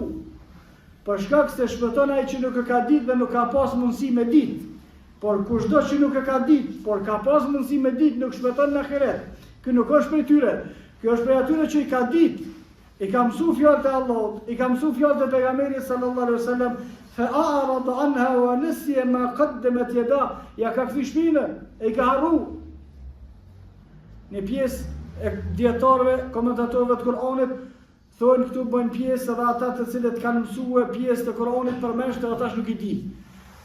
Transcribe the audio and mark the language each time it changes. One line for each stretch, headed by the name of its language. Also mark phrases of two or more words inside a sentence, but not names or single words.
Albanian: Për shkak se shpëton ai që nuk e ka ditë dhe nuk ka pas mundësi me ditë. Por kushdo që nuk e ka ditë, por ka pas mundësi me ditë, nuk shpëton në ahiret. Ky nuk është prej tyre. Ky është prej atyre që i ka ditë, i ka mësu fjalët e Allahut, i ka mësu fjalët e pejgamberit
Arabic: صلى الله عليه وسلم فأعرض عنها ونسي ما قدمت يداه,
Albanian: ja ka kthy shpinën, e ka harru. Në pjesë e dietarëve, komentatorëve të Kur'anit thonë këtu bëjnë pjesë edhe ata të cilët kanë mësuar pjesë të Kur'anit përmendsh, ata nuk i dinë.